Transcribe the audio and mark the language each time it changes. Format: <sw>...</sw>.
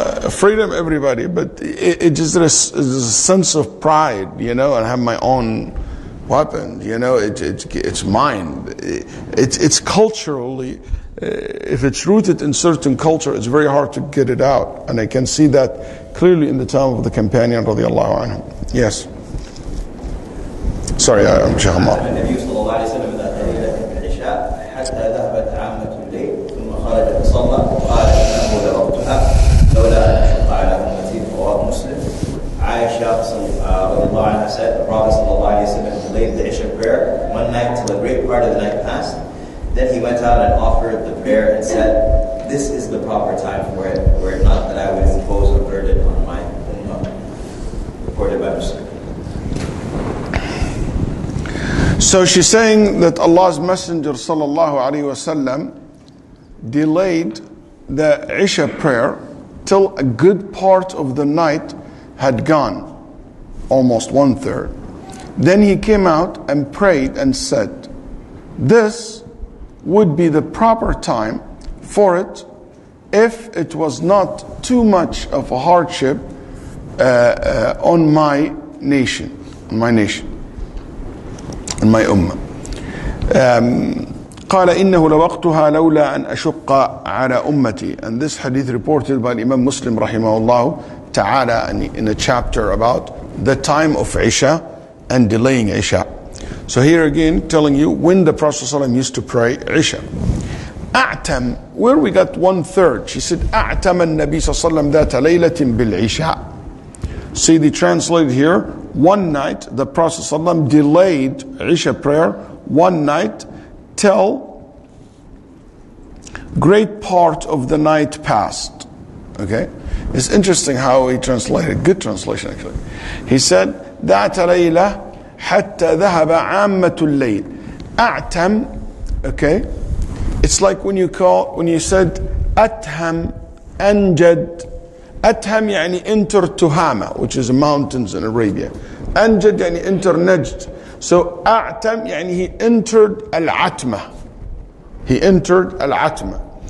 <en>Freedom, everybody, but it just is a sense of pride, and have my own weapon. It's mine. It's culturally. If it's rooted in certain culture, it's very hard to get it out. And I can see that clearly in the time of the companion radiallahu anhu. Yes. Sorry, I'm Sheikh Ammar.</en> <ar>النبي صلى الله عليه وسلم ذات ليلة العشاء حتى ذهبت عامة الليل ثم خرج فصلى وقال إنه لوقتها لولا أن أشق على أمتي. رواه مسلم.</ar> <en>Aisha رضي الله عنها said, the Prophet صلى الله عليه وسلم delayed the Isha prayer one night till a great part of the night passed. Then he went out and offered the prayer and said, this is the proper time for it, were it not that I would impose a burden on my ummah. Reported by Muslim. So she's saying that Allah's Messenger sallallahu alaihi wasallam delayed the Isha prayer till a good part of the night had gone, almost 1/3. Then he came out and prayed and said, this would be the proper time for it if it was not too much of a hardship on my nation, on my ummah.</en> <ar>قال إنه لوقتها لولا أن أشق على أمتي.</ar> <en>And this hadith reported by Imam Muslim rahimahullah ta'ala in a chapter about the time of Isha and delaying Isha. So here again telling you when the Prophet ﷺ used to pray Isha. أعتم, where we got 1/3.</en> <ar>She said أعتم النبي صلى الله عليه وسلم ذات ليلة بالعشاء.</ar> <en>See, they translated here, one night the Prophet ﷺ delayed Isha prayer one night till great part of the night passed. Okay, it's interesting how he translated. Good translation actually.</en> <ar>He said ذات ليلة حتى ذهب عامة الليل.</ar> <en>أعتم, okay, it's like when you said أتهم أنجد. أتهم يعني enter Tuhama, which is mountains in Arabia. أنجد يعني enter Najd. So أعتم يعني he entered Al-Atma. He entered Al-Atma.</en>